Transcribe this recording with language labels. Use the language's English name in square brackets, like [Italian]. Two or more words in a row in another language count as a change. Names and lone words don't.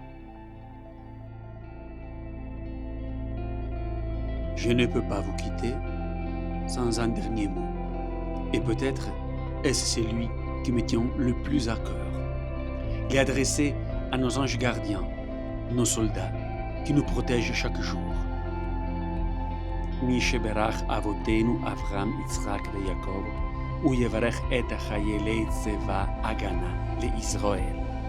[French] Je ne peux pas vous quitter sans un dernier mot. Et peut-être est-ce celui qui me tient le plus à cœur. Il est adressé à nos anges gardiens, nos soldats, qui nous protègent chaque jour. [Hebrew] מי שברך אבותינו Avraham, Yitzhak et Yaakov, הוא יברך את חיילי צבא הגנה לישראל.